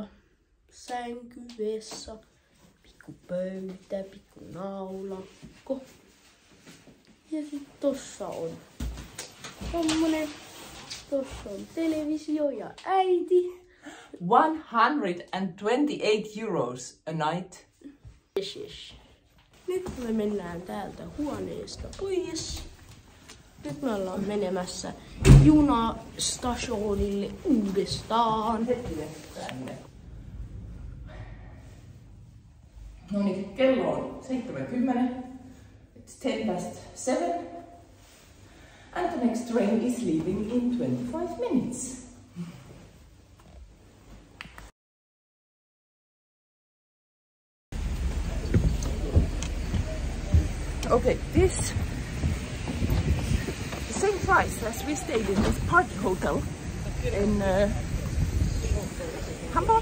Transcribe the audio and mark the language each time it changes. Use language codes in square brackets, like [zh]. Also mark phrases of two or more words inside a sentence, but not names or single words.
[fi] Sänky, vessa, pikku pöytä, pikku naulakko. Ja sit tossa on tommonen. Tossa on televisio ja äiti. [en] 128 euros a night. Yes. [fi] Nyt me mennään täältä huoneesta pois. Nyt me ollaan menemässä junastationille uudestaan. No niin, kello on 7:10. [en] It's 7:10 and the next train is leaving in 25 minutes. Okay, this the same price as we stayed in this party hotel in Hamburg.